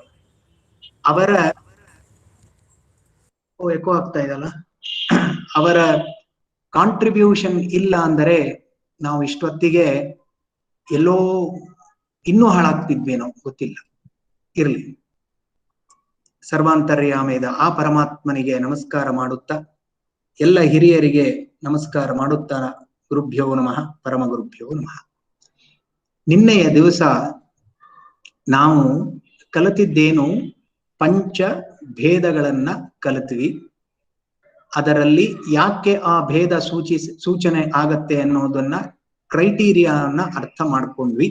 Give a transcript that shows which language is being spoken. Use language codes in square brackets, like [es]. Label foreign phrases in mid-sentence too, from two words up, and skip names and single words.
[kn] ಅವರ ಎಕೋ ಆಗ್ತಾ ಇದಲ್ಲ, ಅವರ ಕಾಂಟ್ರಿಬ್ಯೂಷನ್ ಇಲ್ಲ ಅಂದರೆ ನಾವು ಇಷ್ಟೊತ್ತಿಗೆ ಎಲ್ಲೋ ಇನ್ನೂ ಹಾಳಾಗ್ತಿದ್ವೇನೋ ಗೊತ್ತಿಲ್ಲ. ಇರ್ಲಿ, ಸರ್ವಾಂತರ್ಯಾಮೇದ ಆ ಪರಮಾತ್ಮನಿಗೆ ನಮಸ್ಕಾರ ಮಾಡುತ್ತಾ, ಎಲ್ಲ ಹಿರಿಯರಿಗೆ ನಮಸ್ಕಾರ ಮಾಡುತ್ತಾ, [sa] ಗುರುಭ್ಯೋ ನಮಃ, ಪರಮ ಗುರುಭ್ಯೋ ನಮಃ. [kn] ನಿನ್ನೆಯ ದಿವಸ ನಾವು ಕಲಿತಿದ್ದೇನು? ಪಂಚ ಭೇದಗಳನ್ನ ಕಲಿತ್ವಿ. ಅದರಲ್ಲಿ ಯಾಕೆ ಆ ಭೇದ ಸೂಚನೆ ಆಗತ್ತೆ ಅನ್ನೋದನ್ನ ಕ್ರೈಟೀರಿಯಾನ ಅರ್ಥ ಮಾಡ್ಕೊಂಡ್ವಿ.